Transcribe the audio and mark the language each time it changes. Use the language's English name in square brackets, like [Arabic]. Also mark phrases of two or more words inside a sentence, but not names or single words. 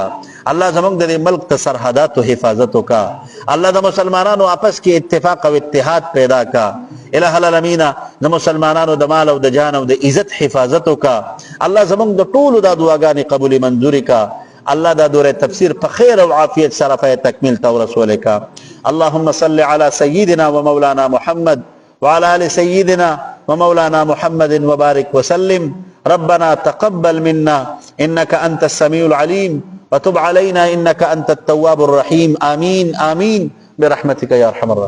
[Pashto] الله زمونږ د ملک ته سرحدات او حفاظت وکا. الله د مسلمانانو آپس کې اتفاق او اتحاد پیدا کا. [Arabic] الہ العالمین [Pashto] د مسلمانانو د مال او د جان او د عزت حفاظت وکا. الله زمونږ د ټول د دعاګانې قبول منظور کا. الله دا دوره تفسیر په خیر او عافیت سره په تکمیل تو رسول کا. [Arabic] اللهم صل علی سیدنا و مولانا محمد وعلى آل سيدنا ومولانا محمد وبارك وسلم. ربنا تقبل منا إنك أنت السميع العليم وتب علينا إنك أنت التواب الرحيم. آمين آمين برحمتك يا أرحم الراحمين.